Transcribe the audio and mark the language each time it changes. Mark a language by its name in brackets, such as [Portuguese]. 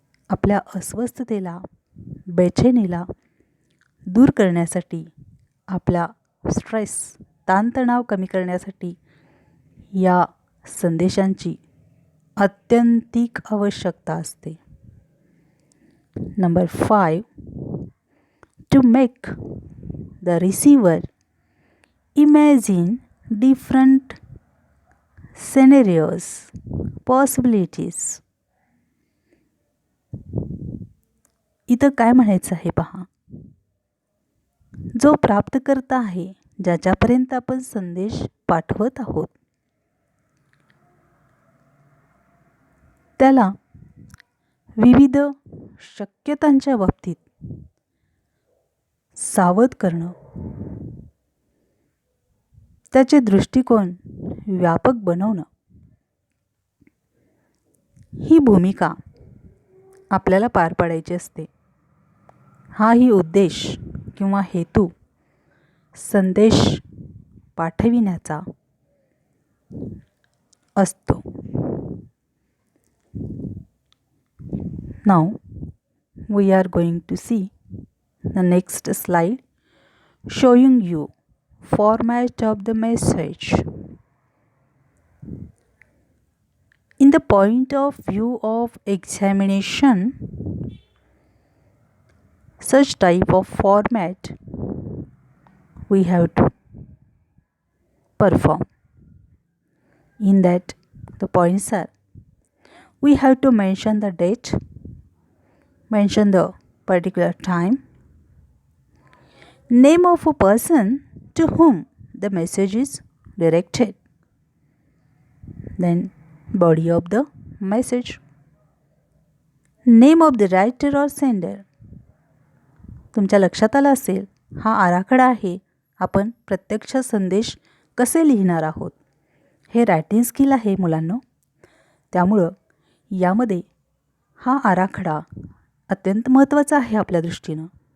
[Marathi] आपल्या अस्वस्थतेला, बेचैनीला दूर करण्यासाठी, आपला स्ट्रेस, ताणतणाव कमी करण्यासाठी या संदेशांची अत्यंतिक आवश्यकता असते. [English] Number 5, to make the receiver imagine different scenarios, possibilities. [Marathi] इथं काय म्हणायचं आहे पहा, जो प्राप्तकर्ता आहे, ज्याच्यापर्यंत आपण संदेश पाठवत आहोत, त्याला विविध शक्यतांच्या बाबतीत सावध करणं, त्याचे दृष्टिकोन व्यापक बनवणं ही भूमिका आपल्याला पार पाडायची असते. हाही उद्देश किंवा हेतू संदेश पाठविण्याचा असतो. [English] Now we are going to see the next slide showing you format of the message. In the point of view of examination, such type of format we have to perform. In that, the points are, we have to mention the date, mention the particular time, name of a person to whom the message is directed, then body of the message, name of the writer or sender. [Marathi] तुमच्या लक्षात आलं असेल, हा आराखडा आहे. आपण प्रत्यक्ष संदेश कसे लिहिणार आहोत हे रायटिंग स्किल आहे मुलांनो. त्यामुळं यामध्ये हा आराखडा अत्यंत महत्त्वाचा आहे आपल्या दृष्टीनं.